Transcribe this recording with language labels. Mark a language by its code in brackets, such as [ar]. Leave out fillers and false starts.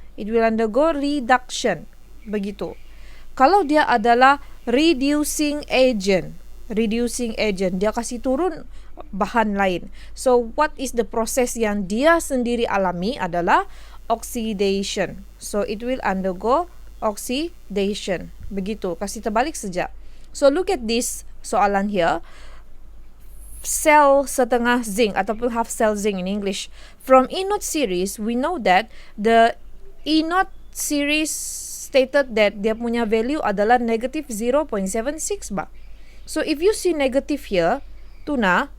[en] It will undergo reduction. [ms] Begitu. Kalau dia adalah reducing agent, dia kasih turun bahan lain. [en] So what is the process [ms] yang dia sendiri alami adalah oxidation. [en] So it will undergo oxidation. [ms] Begitu. Kasih terbalik saja. [en] So look at this [ms] soalan [en] here. Cell [ms] setengah [en] zinc [ms] ataupun [en] half cell zinc in English. From E0 series, we know that the E0 series stated that [ms] dia punya [en] value [ms] adalah [en] negative 0.76 [ms] ba. [en] So if you see negative here, [ms] tu na,